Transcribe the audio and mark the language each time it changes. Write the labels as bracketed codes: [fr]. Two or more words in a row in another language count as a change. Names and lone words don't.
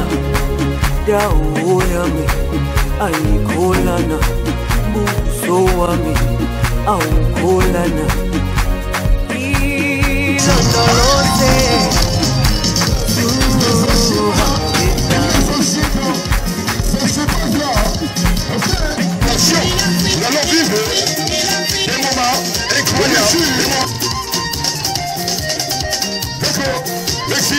[zu] Dawo yami ayikholana, buso wami awukholana. Ilondoloze zuhambe nami. [fr] Nous allons vivre des moments incroyables. D'accord, merci.